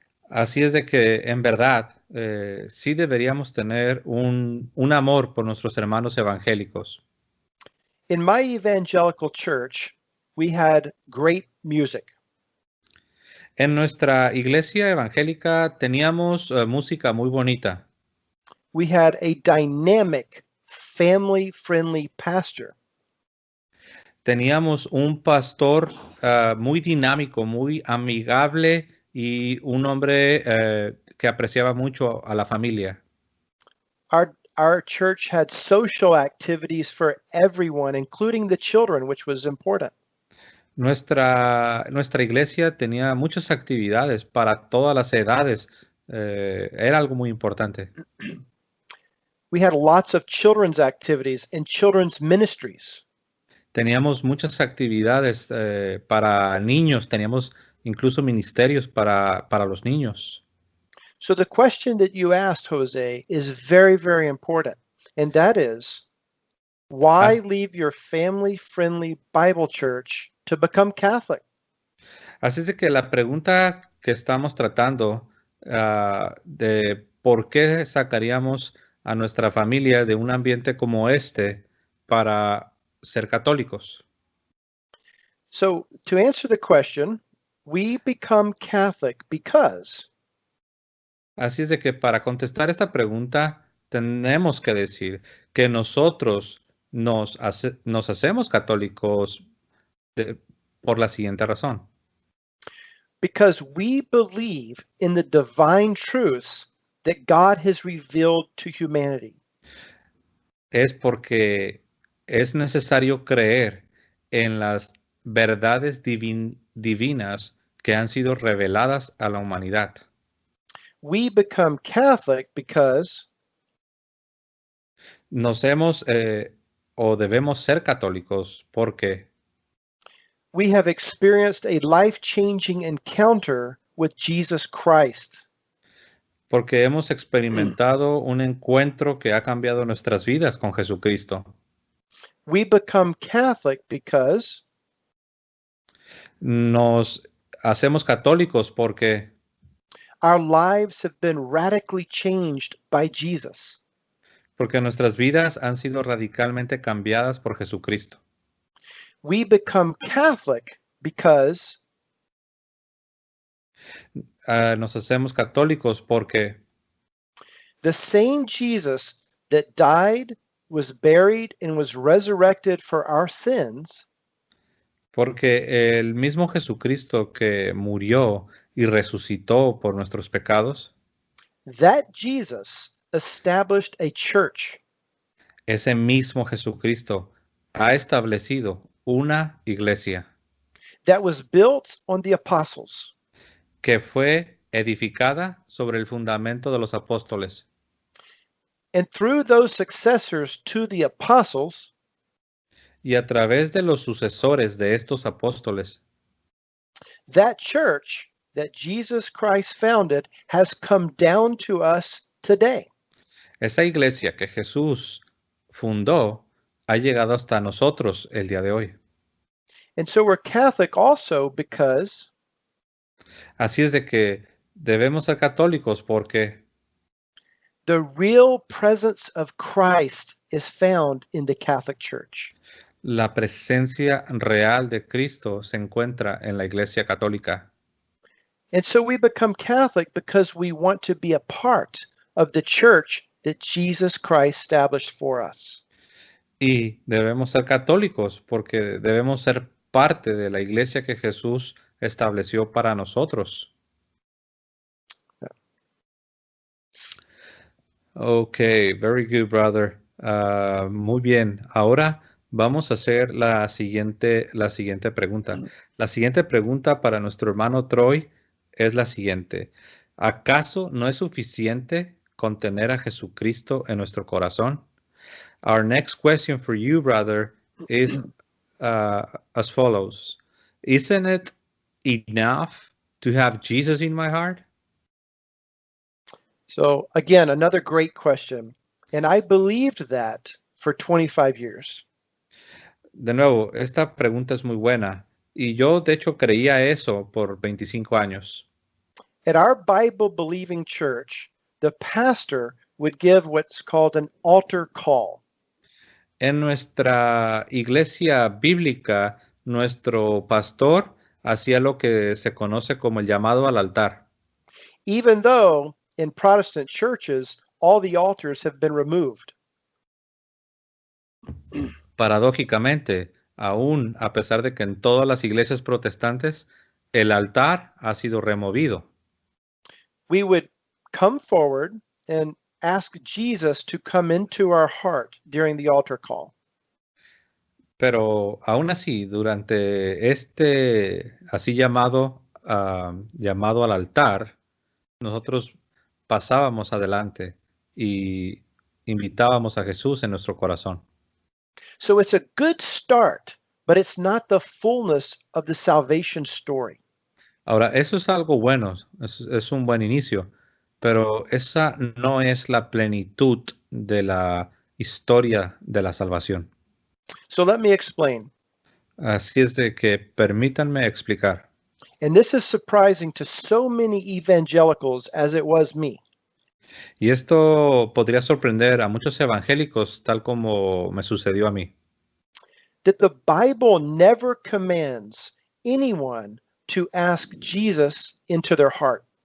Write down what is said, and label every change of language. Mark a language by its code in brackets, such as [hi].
[es] Así es de que en verdad sí deberíamos tener un amor por nuestros hermanos evangélicos. [en] in my evangelical church, we had great music. [es] En nuestra iglesia evangélica teníamos música muy bonita. [en] We had a dynamic, family-friendly pastor. [es] Teníamos un pastor muy dinámico, muy amigable y un hombre que apreciaba mucho a la familia. [en] Our church had social activities for everyone, including the children, which was important. [es] Nuestra iglesia tenía muchas actividades para todas las edades. Era algo muy importante. [en] We had lots of children's activities and children's ministries. [es] Teníamos muchas actividades para niños, teníamos incluso ministerios para los niños. [en] So the question that you asked, Jose, is very, very important. And that is, why leave your family-friendly Bible church to become Catholic? [es] Así es de que la pregunta que estamos tratando de por qué sacaríamos a nuestra familia de un ambiente como este para ser católicos. [en] So to answer the question, we become Catholic because [es] Así es de que para contestar esta pregunta tenemos que decir que nosotros nos hacemos católicos por la siguiente razón. [en] because we believe in the divine truths that God has revealed to humanity. [es] Es porque es necesario creer en las verdades divinas que han sido reveladas a la humanidad. [en] We become Catholic because [es] Nos hemos o debemos ser católicos porque [en] we have experienced a life-changing encounter with Jesus Christ. [es] hemos experimentado un encuentro que ha cambiado nuestras vidas con Jesucristo. [en] We become Catholic because [es] Nos hacemos católicos porque [en] our lives have been radically changed by Jesus. [es] nuestras vidas han sido radicalmente cambiadas por Jesucristo. [en] We become Catholic because [es] Nos hacemos católicos porque [en] the same Jesus that died, was buried, and was resurrected for our sins [es] el mismo Jesucristo que murió y resucitó por nuestros pecados, [en] that Jesus established a church. [es] ese mismo Jesucristo ha establecido una iglesia [en] That was built on the apostles. [es] que fue edificada sobre el fundamento de los apóstoles. [en] And through those successors to the apostles, [es] Y a través de los sucesores de estos apóstoles, [en] that church that Jesus Christ founded has come down to us today. [es] esa iglesia que Jesús fundó ha llegado hasta nosotros el día de hoy. [en] And so we're Catholic also because [es] Así es de que debemos ser católicos porque [en] the real presence of Christ is found in the Catholic Church. [es] la presencia real de Cristo se encuentra en la iglesia católica. [en] And so we become Catholic because we want to be a part of the church that Jesus Christ established for us. [es] Y debemos ser católicos porque debemos ser parte de la iglesia que Jesús estableció para nosotros. [en] Okay, very good, brother. [es] Muy bien. Ahora vamos a hacer la siguiente pregunta. La siguiente pregunta para nuestro hermano Troy es la siguiente. ¿Acaso no es suficiente contener a Jesucristo en nuestro corazón? [en] Our next question for you, brother, is as follows. Isn't it enough to have Jesus in my heart? So again, another great question. And I believed that for 25 years. [es] De nuevo, esta pregunta es muy buena. Y yo, de hecho, creía eso por 25 años. [en] At our Bible-believing church, the pastor would give what's called an altar call. [es] En nuestra iglesia bíblica, nuestro pastor hacía lo que se conoce como el llamado al altar. [en] Even though in Protestant churches, all the altars have been removed. [es] Paradójicamente, aún a pesar de que en todas las iglesias protestantes el altar ha sido removido. [en] We would come forward and ask Jesus to come into our heart during the altar call. [es] Pero aún así, durante este así llamado al altar, nosotros pasábamos adelante y invitábamos a Jesús en nuestro corazón. [en] So it's a good start, but it's not the fullness of the salvation story. [es] Ahora, eso es algo bueno, es un buen inicio, pero esa no es la plenitud de la historia de la salvación. [en] So let me explain. [es] Así es de que permítanme explicar. [en] And this is surprising to so many evangelicals as it was me. [es] Y esto podría sorprender a muchos evangélicos, tal como me sucedió a mí. [en] That the Bible never commands anyone to ask Jesus into their heart.